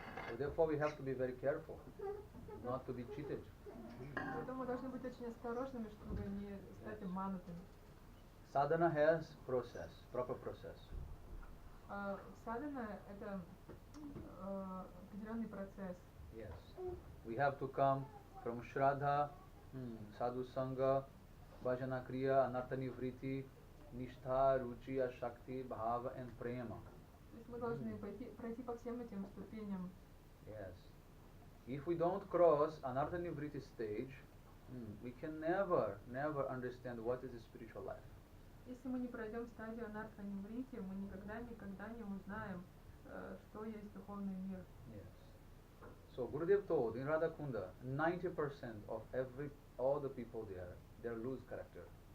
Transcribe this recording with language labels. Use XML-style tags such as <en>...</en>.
<en>So therefore we have to be very careful not to be cheated.</en> <ru>Поэтому мы должны быть очень осторожными, чтобы не стать обманутыми.</ru> <en>Sadhana has process, proper process.</en> <ru>Садхана – это определенный процесс.</ru> <en>Yes. We have to come from Shraddha, Sadhu Sangha, Bhajana Kriya, Anartha Nivriti, Nishtha, Ruchi, Ashakti, Bhava and Prema.</en> <ru>То есть мы должны пройти по всем этим ступеням.</ru> <en>Yes. If we don't cross Anartha Nivriti stage, we can never understand what is the spiritual life.</en> <ru>Если мы не пройдем стадию анарха ниврити, мы никогда не узнаем, что есть духовный мир.</ru> <en>Yes. So Gurudev told in Radha Kunda, 90% of all the people there, they lose character.</en>